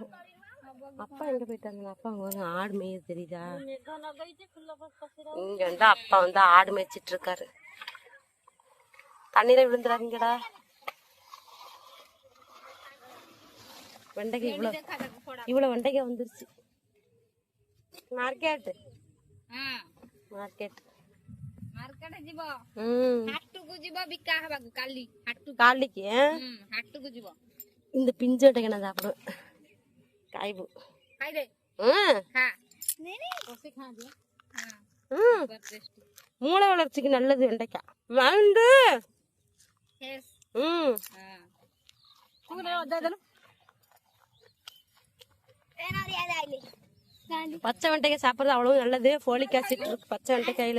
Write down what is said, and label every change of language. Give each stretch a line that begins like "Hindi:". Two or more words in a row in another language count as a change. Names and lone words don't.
Tamil: அப்பா எங்க போயிட்டாங்க? அப்பா அங்க ஆடு மேய தெரியுதா? இங்க வந்து அப்பா வந்து ஆடு மேய்ச்சிட்டு இருக்காரு. தண்ணீரை விழுந்துடாதீங்கடா. வெண்டைக்காய் இவ்வளவு வெண்டைக்காய் வந்துருச்சு.
Odia: ମାର୍କେଟ ମାର୍କେଟ ମାର୍କେଟ ଯିବ। ହାଟକୁ ଯିବ ବିକା ହବାକୁ କାଲି। କାଲିକି ହାଟକୁ ଯିବ।
Tamil: இந்த பிஞ்சோட்டைக்கு நான் சாப்பிடுவேன். காய்பு
Odia: ଖାଇଦେ। ଖା ବସି ଖା ଦିଅ।
Tamil: மூளை வளர்ச்சிக்கு நல்லது வெண்டைக்காய். வந்து பச்சை வெண்டைக்காய் சாப்பிட்றது அவ்வளவு நல்லது.
English: folic acid
Tamil: இருக்கு பச்சை வெண்டைக்காயில.